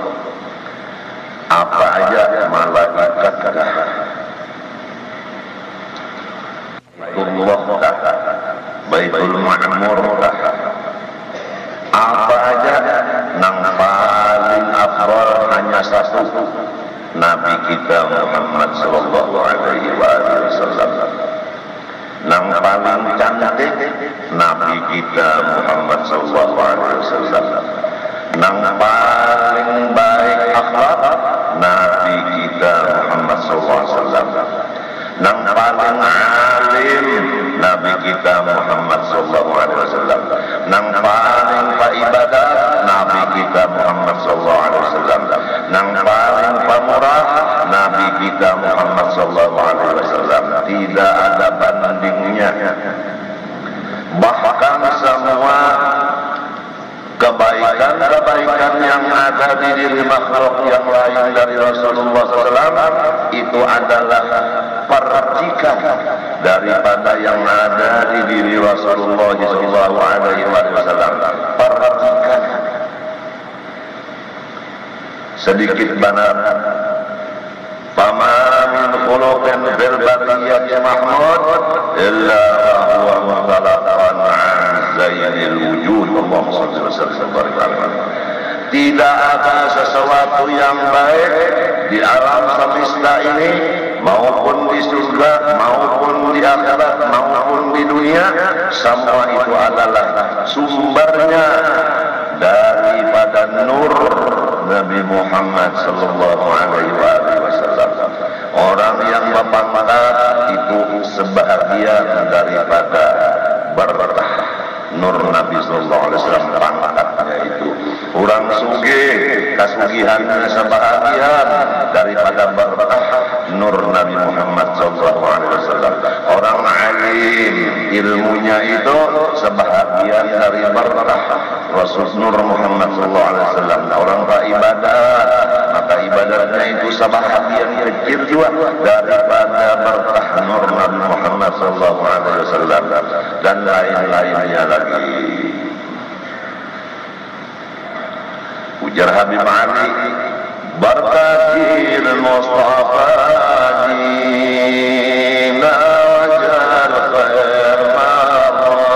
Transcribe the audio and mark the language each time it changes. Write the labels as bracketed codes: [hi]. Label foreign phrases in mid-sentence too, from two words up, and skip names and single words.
[id] Apa aja? Malaikat kah? Baitul Ma'mur kah? [bjn] Apa aja? Nang paling afdal hanya 1, Nabi kita Muhammad [ar] صلى الله عليه وسلم. [bjn] Nang paling cantik Nabi kita Muhammad [ar] صلى الله عليه وسلم. [bjn] Nang paling baik akhlak Nabi kita Muhammad [ar] صلى الله عليه وسلم. [bjn] Nang paling alim Nabi kita Muhammad [ar] صلى الله عليه وسلم. [bjn] Nang paling ibadah Nabi kita Muhammad [ar] صلى الله عليه وسلم. [bjn] Nang paling pemurah Nabi kita Muhammad [ar] صلى الله عليه وسلم. [id] Tidak ada bandingnya. Bahkan semua kebaikan-kebaikan yang ada di diri makhluk yang lain dari Rasulullah SAW itu adalah percikan daripada yang ada di diri Rasulullah SAW. Percikan sedikit benar. [ar] فما من خلق في البرية محمود إلا هو متلقى عن زين الوجود. اللهم صل وسلم. [id] Tidak ada sesuatu yang baik di alam semesta ini, maupun di surga, maupun di akhirat, maupun di dunia. Semua itu adalah sumbernya daripada nur Nabi Muhammad [ar] صلى الله عليه وسلم. [id] Orang yang berpangkat itu sebahagian daripada berkah nur Nabi [ar] صلى الله عليه وسلم, [id] pangkatnya itu. [bjn] Orang sugih kasugihannya sebahagian daripada berkah nur Nabi Muhammad [ar] صلى الله عليه وسلم. [id] Orang alim ilmunya itu sebahagian dari berkah Rasul Nur Muhammad [ar] صلى الله عليه وسلم. [id] Orang beribadat, maka ibadatnya itu sebahagian kecil juga daripada berkah nur Nabi Muhammad [ar] صلى الله عليه وسلم [id] dan lain-lainnya lagi. Ujar Habib Ali, berkatil Mustafa dina wajar khair marah.